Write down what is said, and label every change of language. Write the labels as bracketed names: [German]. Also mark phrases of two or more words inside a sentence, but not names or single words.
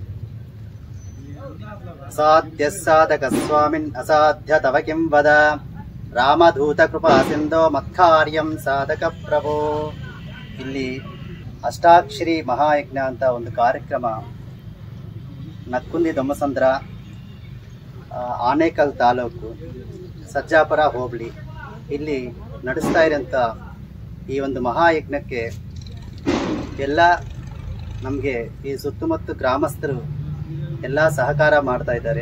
[Sanskrit] ಅಸಾಧ್ಯ ಸಾಧಕ ಸ್ವಾಮಿನ್ ಅಸಾಧ್ಯ ತವ ಕಿಂ ವದ, ರಾಮಧೂತ ಕೃಪಾ ಸಿಂಧೋ ಮತ್ಕಾರ್ಯಂ ಸಾಧಕ ಪ್ರಭೋ. [Kannada] ಇಲ್ಲಿ ಅಷ್ಟಾಕ್ಷರಿ ಮಹಾಯಜ್ಞ ಅಂತ ಒಂದು ಕಾರ್ಯಕ್ರಮ ನಕ್ಕುಂದಿ ದಮ್ಮಸಂದ್ರ, ಆನೇಕಲ್ ತಾಲೂಕು, ಸಜ್ಜಾಪುರ ಹೋಬಳಿ ಇಲ್ಲಿ ನಡೆಸ್ತಾ ಇರೋಂಥ ಈ ಒಂದು ಮಹಾಯಜ್ಞಕ್ಕೆ ಎಲ್ಲ ನಮಗೆ ಈ ಸುತ್ತಮುತ್ತ ಗ್ರಾಮಸ್ಥರು ಎಲ್ಲ ಸಹಕಾರ ಮಾಡ್ತಾ ಇದ್ದಾರೆ.